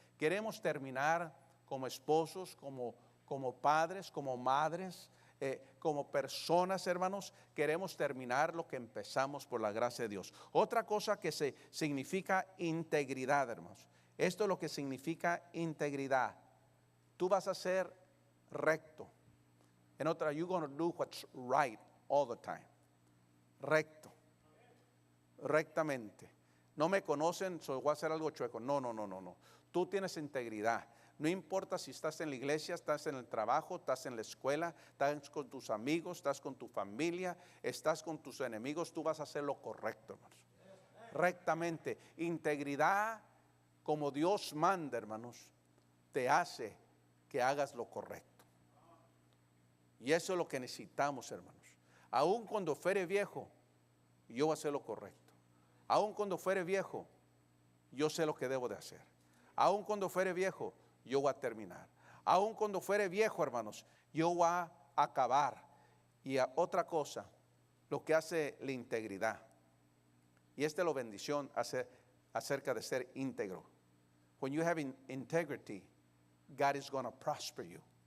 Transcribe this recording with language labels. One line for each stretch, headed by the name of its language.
Spanish: Queremos terminar como esposos, como padres, como madres, como personas, hermanos. Queremos terminar lo que empezamos por la gracia de Dios. Otra cosa que significa integridad, hermanos. Esto es lo que significa integridad. Tú vas a ser recto. En otra,
English: you're going to do what's right all the time.
Spanish: Recto. Rectamente. No me conocen, voy a hacer algo chueco. No. Tú tienes integridad. No importa si estás en la iglesia, estás en el trabajo, estás en la escuela, estás con tus amigos, estás con tu familia, estás con tus enemigos, tú vas a hacer lo correcto, hermanos. Rectamente. Integridad, como Dios manda, hermanos, te hace que hagas lo correcto. Y eso es lo que necesitamos, hermanos. Aun cuando fuere viejo, yo voy a hacer lo correcto. Aun cuando fuere viejo, yo sé lo que debo de hacer. Aun cuando fuere viejo, yo voy a terminar. Aun cuando fuere viejo, hermanos, yo voy a acabar. Y otra cosa, lo que hace la integridad. Y esta es la bendición acerca de ser íntegro.
English: When you have integrity, God is going to prosper you.